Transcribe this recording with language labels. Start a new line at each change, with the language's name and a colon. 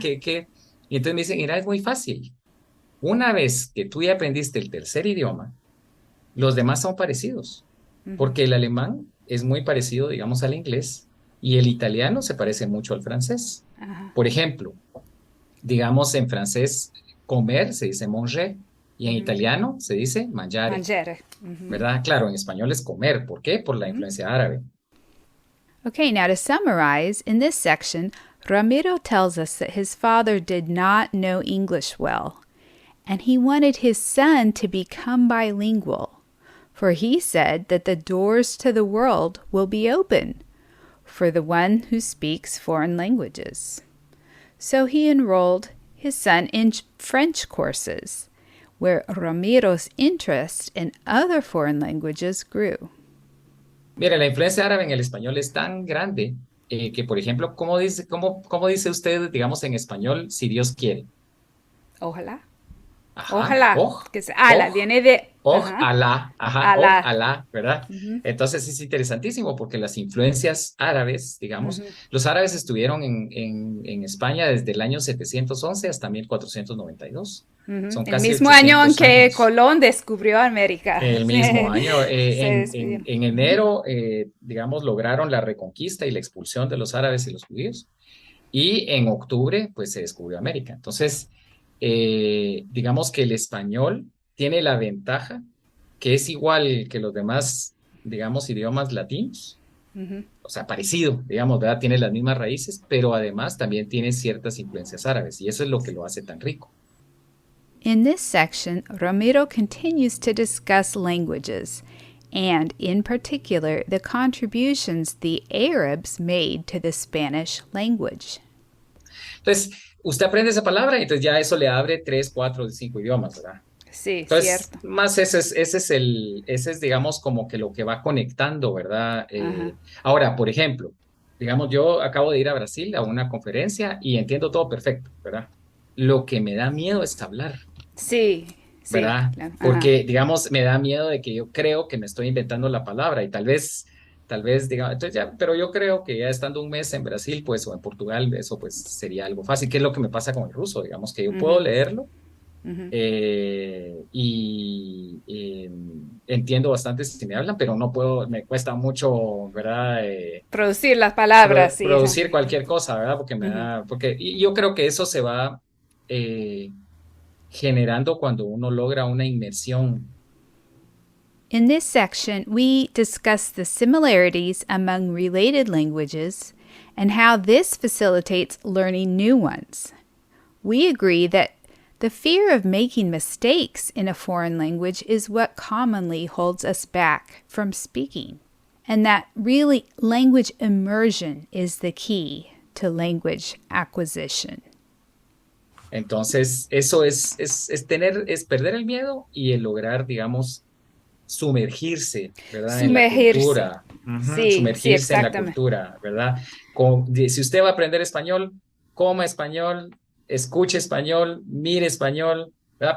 Spanish: Y entonces me dicen, mira, es muy fácil. Una vez que tú ya aprendiste el tercer idioma, los demás son parecidos, porque el alemán es muy parecido, digamos, al inglés y el italiano se parece mucho al francés. Por ejemplo, digamos, en francés, comer se dice manger y en italiano se dice mangiare,
Italian: Mangiare.
Spanish: ¿verdad? Claro, en español es comer. ¿Por qué? Por la influencia árabe.
English: Okay, now to summarize, in this section, Ramiro tells us that his father did not know English well, and he wanted his son to become bilingual, for he said that the doors to the world will be open for the one who speaks foreign languages. So he enrolled his son in French courses, where Ramiro's interest in other foreign languages grew.
Spanish: Mire, la influencia árabe en el español es tan grande que, por ejemplo, cómo dice usted, digamos, en español, si Dios quiere? Ojalá. Ajá, Ojalá. oj, Que se, oj, ala, viene de. Ajá. Alá, ajá, Alá. Alá, ¿verdad? Entonces es interesantísimo porque las influencias árabes, digamos, los árabes estuvieron en España desde el año 711 hasta 1492. Son El casi mismo año en 800 que años. Colón descubrió América. El mismo año, Se despidió. en enero, digamos, lograron la reconquista y la expulsión de los árabes y los judíos. Y en octubre, pues se descubrió América. Entonces, digamos que el español tiene la ventaja que es igual que los demás digamos, idiomas latinos. O sea, parecido, digamos, ¿verdad? Tiene las mismas raíces, pero además también tiene ciertas influencias árabes y eso es lo que lo hace tan rico.
English: In this section, Ramiro continues to discuss languages, and in particular, the contributions the Arabs made to the Spanish language.
Spanish: Entonces, usted aprende esa palabra y entonces ya eso le abre 3, 4, 5 idiomas, ¿verdad? Sí, Entonces, cierto. más ese es, digamos, como que lo que va conectando, ¿verdad? Ajá. Ahora, por ejemplo, digamos, yo acabo de ir a Brasil a una conferencia y entiendo todo perfecto, ¿verdad? Lo que me da miedo es hablar, Sí, sí, ¿verdad? claro. Ajá. Porque, digamos, me da miedo de que yo creo que me estoy inventando la palabra y tal vez, digamos, entonces ya, pero yo creo que ya estando un mes en Brasil, pues, o en Portugal, eso pues sería algo fácil, que es lo que me pasa con el ruso, digamos, que yo puedo Ujú, leerlo ujú. y entiendo bastante si me hablan, pero no puedo, me cuesta mucho, ¿verdad? Producir las palabras, sí. Ajá. Producir cualquier cosa, ¿verdad? Porque Ujú. y yo creo que eso se va eh, generando cuando uno logra una inmersión.
English: In this section, we discuss the similarities among related languages and how this facilitates learning new ones. We agree that the fear of making mistakes in a foreign language is what commonly holds us back from speaking, and that really language immersion is the key to language acquisition.
Spanish: Entonces, eso es perder el miedo y el lograr, digamos, sumergirse, ¿verdad? En la Sumergirse. cultura. Ujú, Sí, sí, sumergirse en la exactamente. cultura, ¿verdad? Si usted va a aprender español, coma español, escuche español, mire español, ¿verdad?